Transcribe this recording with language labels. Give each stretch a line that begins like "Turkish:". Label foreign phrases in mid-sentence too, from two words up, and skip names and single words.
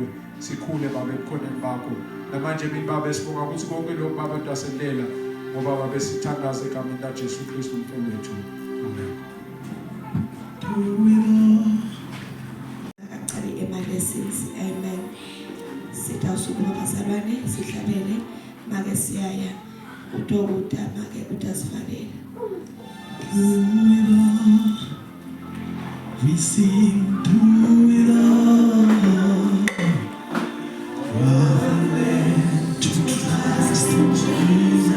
Swati: Sikhule baba ekukhoneni bakho. Namanje emini baba sibonga ukuthi konke lokho baba utasendela ngoba baba sithandaza egameni laJesu Kristu umfowethu wethu. Amen. Actually ema-lessons. Amen. Sitawusukume bazalwane sihlabele make siyaya uDokota make utasifakele.
English: We sing through it all. To trust in Jesus.